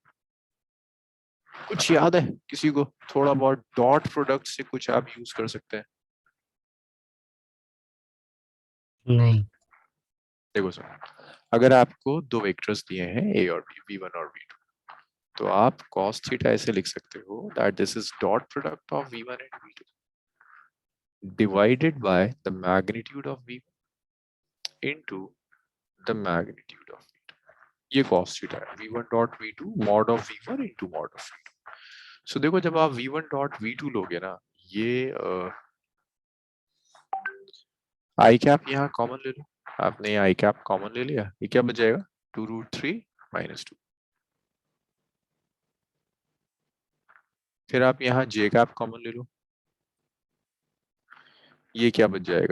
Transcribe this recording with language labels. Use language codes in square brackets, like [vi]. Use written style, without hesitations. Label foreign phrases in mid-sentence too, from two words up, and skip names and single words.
[hi] कुछ याद है किसी को? थोड़ा बहुत [en] dot product [hi] से कुछ आप यूज कर सकते हैं। नहीं। देखो सर, अगर आपको दो वेक्टर्स दिए हैं a और b, v1 और v2, तो आप [en] cos theta [hi] ऐसे लिख सकते हो [en] that this is dot product of v1 and v2 divided by the magnitude of v1 into the magnitude of v2. [hi] ये [en] cos theta [hi] है, [en] v1 dot v2 mod of v1 into mod of v2. [hi] So देखो, जब आप [en] v1 dot v2 [hi] लोगे ना, ये [en] i cap [hi] यहाँ कॉमन ले लो। आपने [en] i cap [hi] कॉमन ले लिया, ये क्या बच जाएगा? 2√3 - 2। फिर आप यहाँ [en] j cap [hi] कॉमन ले लो, ये क्या बच जाएगा?